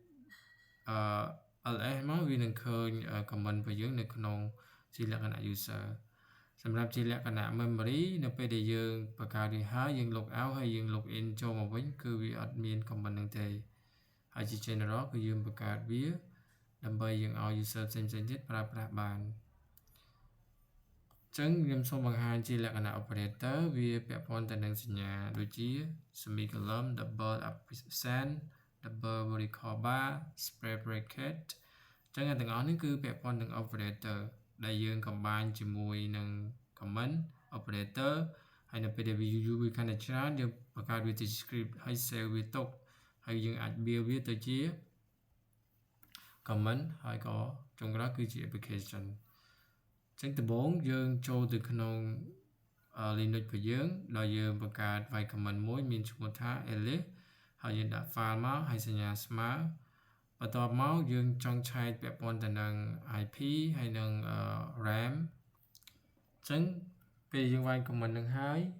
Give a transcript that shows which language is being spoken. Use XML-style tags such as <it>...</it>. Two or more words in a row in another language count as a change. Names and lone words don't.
<km>ls មកវានឹងឃើញ command របស់យើងនៅក្នុងជាលក្ខណៈ user សម្រាប់ជាលក្ខណៈ memory នៅពេលដែលយើងបង្កើតវាហើយយើង</km> <en>log out</en> <km>ហើយយើង</km> <en>log in</en> <km>ចូលមកវិញគឺវាអត់មាន command នឹងទេហើយជា general គឺយើងបង្កើតវាដើម្បីយើងឲ្យ user ផ្សេងៗទៀតប្រើប្រាស់បាន អញ្ចឹងខ្ញុំសូមបង្ហាញជាលក្ខណៈ operator វាពាក់ព័ន្ធទៅនឹងសញ្ញាដូចជា</km> <en>semicolon double ampersand double vertical bar square bracket</en> <km>អញ្ចឹងទាំងអស់នេះគឺពាក់ ព័ន្ធនឹង operator ដែលយើង combine ជាមួយនឹង</km> <en>command operator</en> <km>ហើយនៅពេលដែលវាយូរវាកាន់តែច្រើនយើងបង្កើតវាជា script ហើយ save វាទុកហើយយើងអាចបៀវាទៅជា command ហើយក៏ចុងក្រោយគឺជា application អញ្ចឹងដំបូងយើងចូលទៅក្នុង Linux របស់យើងដោយយើងបង្កើត</km> <en>file command</en> <km>មួយមានឈ្មោះថា alias ហើយយើងដាក់ file មកហើយសញ្ញាស្មើបន្ទាប់មកយើងចង់ឆែកពាក់ព័ន្ធទៅនឹង IP ហើយនឹង RAM អញ្ចឹងពេលយើងវាយ command នឹងហើយ</km>